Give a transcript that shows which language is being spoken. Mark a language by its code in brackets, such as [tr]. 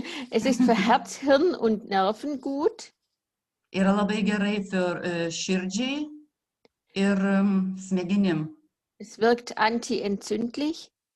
[de] Es ist für Herz, Hirn und Nerven gut. [lt] Yra labai gerai [de] für [lt] širdžiai ir smegenim. [de] Es wirkt antientzündlich.